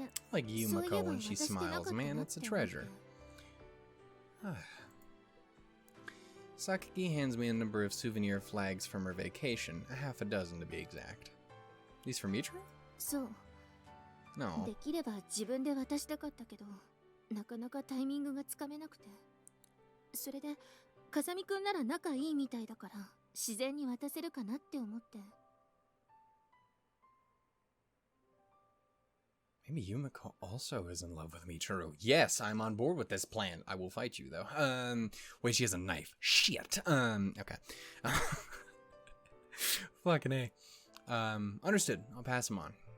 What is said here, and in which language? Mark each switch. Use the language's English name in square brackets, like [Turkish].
[English] Like Yumiko when she smiles, man, it's a treasure. Sakaki hands me a number of souvenir flags from her vacation, a half a dozen to be exact. These for Michiru? No. [Japanese] できれば自分で渡したかったけど、なかなかタイミングがつかめなくて。それで、風見くんなら仲いいみたいだから、自然に渡せるかなって思って。 [English] Maybe Yumiko also is in love with Michiru. Yes, I'm on board with this plan. I will fight you, though. Wait, she has a knife. Shit. Okay. Fucking A. Understood. I'll pass them on.